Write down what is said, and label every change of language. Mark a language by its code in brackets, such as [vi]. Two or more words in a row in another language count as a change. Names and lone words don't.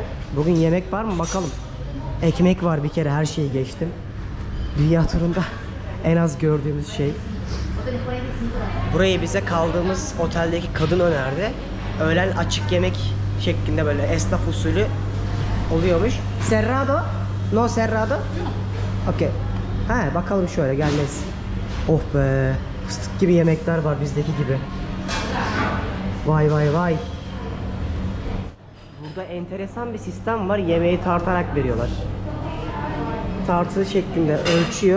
[tr] Bugün yemek var mı bakalım. Ekmek var bir kere, her şeyi geçtim. Dünya turunda en az gördüğümüz şey. Burayı bize kaldığımız oteldeki kadın önerdi. Öğlen açık yemek şeklinde böyle esnaf usulü oluyormuş. [es] Cerrado? No cerrado? [tr] Okey. He, bakalım şöyle gelmez. Oh be. Fıstık gibi yemekler var bizdeki gibi. Vay vay vay. Burada enteresan bir sistem var. Yemeği tartarak veriyorlar. Tartı şeklinde ölçüyor.